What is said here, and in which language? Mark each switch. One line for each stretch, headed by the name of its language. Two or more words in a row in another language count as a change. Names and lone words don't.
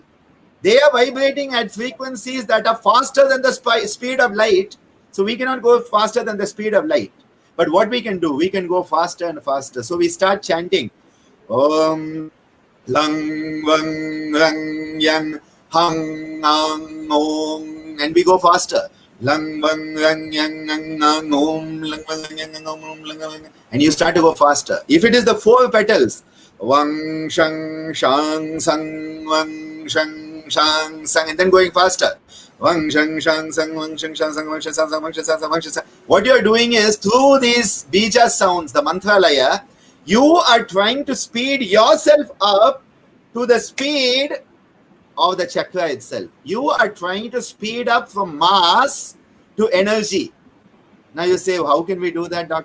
English: They are vibrating at frequencies that are faster than the speed of light. So we cannot go faster than the speed of light. But what we can do, we can go faster and faster. So we start chanting,
Sanskrit: Om Lang Vang Rang Yang Hang Ang Om,
English: and we go faster.
Sanskrit: Lang Vang Rang Yang Ang Om, Lang Vang Rang Yang Om, Lang Vang,
English: and you start to go faster. If it is the 4 petals,
Sanskrit: Wang Shang Shang Sang Wang Shang Shang Sang,
English: and then going faster.
Sanskrit: Wang Shang Shang Sang Wang Shang Shang Sang Wang Shang Sang Wang Shang Sang Wang Shang Sang.
English: What you are doing is, through these bija sounds, the
Sanskrit: mantra laya,
English: you are trying to speed yourself up to the speed of the chakra itself. You are trying to speed up from mass to energy. Now you say, how can we do that, Dr.